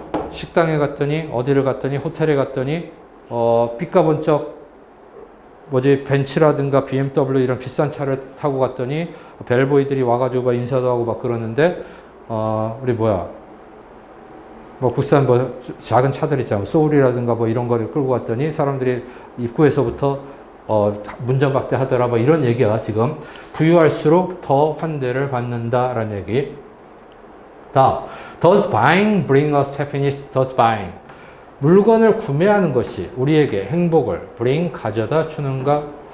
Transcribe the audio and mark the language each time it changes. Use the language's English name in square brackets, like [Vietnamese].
[Korean] 식당에 갔더니 어디를 갔더니 호텔에 갔더니 삐까번쩍 벤츠라든가 BMW 이런 비싼 차를 타고 갔더니 벨보이들이 와가지고 막 인사도 하고 막 그러는데 우리 국산 작은 차들 있잖아. 소울이라든가 이런 거를 끌고 갔더니 사람들이 입구에서부터 문전박대하더라 뭐 이런 얘기야 지금. 부유할수록 더 환대를 받는다라는 얘기. 다음, [English] does buying bring us happiness? does buying [Korean] 물건을 구매하는 것이 우리에게 행복을 bring 가져다 주는가?